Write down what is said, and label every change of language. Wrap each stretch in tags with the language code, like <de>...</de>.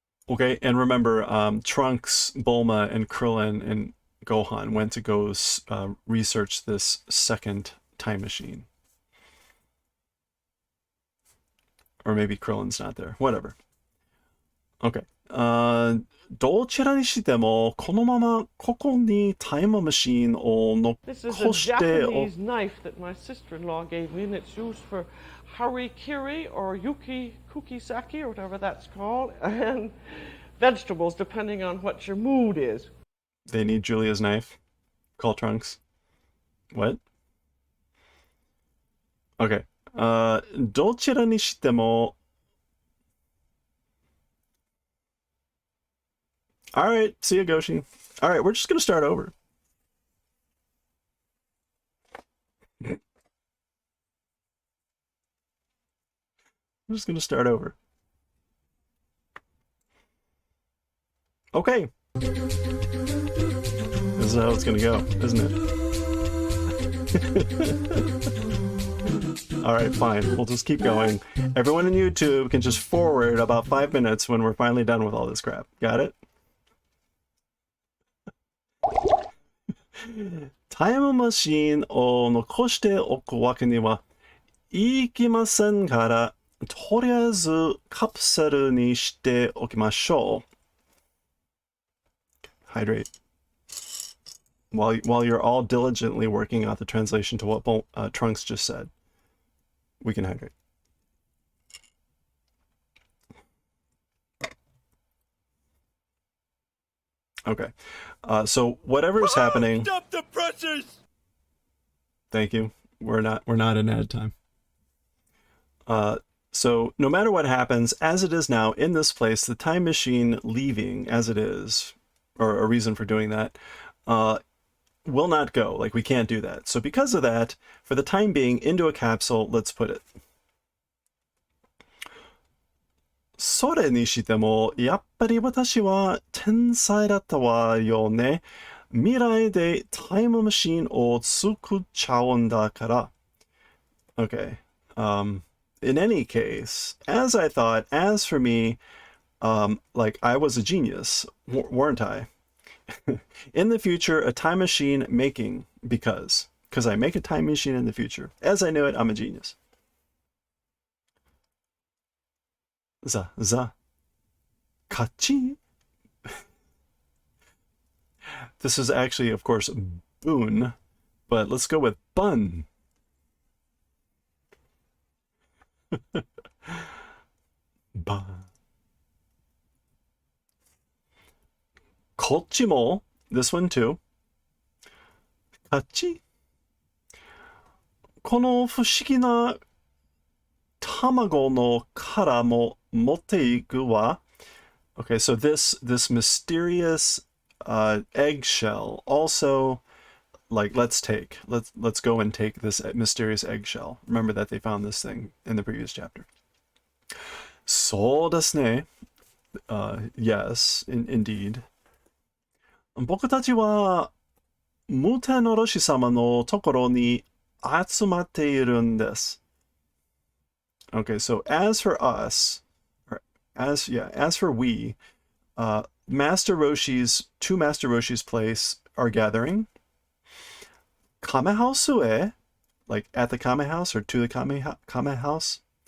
<en>Okay, and remember, Trunks, Bulma, and Krillin and Gohan went to go research this second time machine. Or maybe Krillin's not there. Whatever. Okay.</en> <ja>どちらにしてもこのままここにタイムマシンを</ja> <en>This is a</en> <ja>残して</ja> <en>Japanese knife that my sister-in-law gave me, and it's used for harikiri or kukisaki or whatever that's called, and vegetables depending on what your mood is. They need Julia's knife. Call Trunks. What? Okay.</en> <ja>どちらにしても</ja> <en>Alright, see ya, Goshi. Alright, we're just gonna start over. We're just gonna start over. Okay. This is how it's gonna go, isn't it? Alright, fine. We'll just keep going. Everyone on YouTube can just forward about 5 minutes when we're finally done with all this crap. Got it?</en> <ja>タイムマシンを残しておくわけにはいきませんから、とりあえずカプセルにしておきましょう。</ja> <en>Hydrate. While you're all diligently working out the translation to what Trunks just said, we can hydrate. Okay. So whatever is happening. Stop the presses! Thank you. We're not in ad time. So no matter what happens, as it is now in this place, the time machine leaving as it is, or a reason for doing that, will not go. Like, we can't do that. So because of that, for the time being, into a capsule, let's put it.</en> <ja>それにしても、やっぱり私は天才だったわよね。未来でタイムマシンを作っちゃうんだから。</ja> <en>Okay. In any case, as I thought, as for me, like I was a genius, weren't I? In the future, a time machine making, because I make a time machine in the future. As I knew it, I'm a genius. Kachi. This is actually, of course, boon, but let's go with bun. Ba. Kochimo, this one too. Kachi.</en> <ja>この不思議な卵の殻も持っていくわ.</ja> <en>Okay, so this mysterious eggshell also, like, let's go and take this mysterious eggshell. Remember that they found this thing in the previous chapter.</en> <ja>そうですね.</ja> <en>Yes, indeed.</en> <ja>僕たちは無天のロシ様のところに集まっているんです.</ja> <en>Okay, so as for us, as for we, Master Roshi's two Master Roshi's place are gathering. Kame house ue, like at the Kame house or to the Kame house.</en>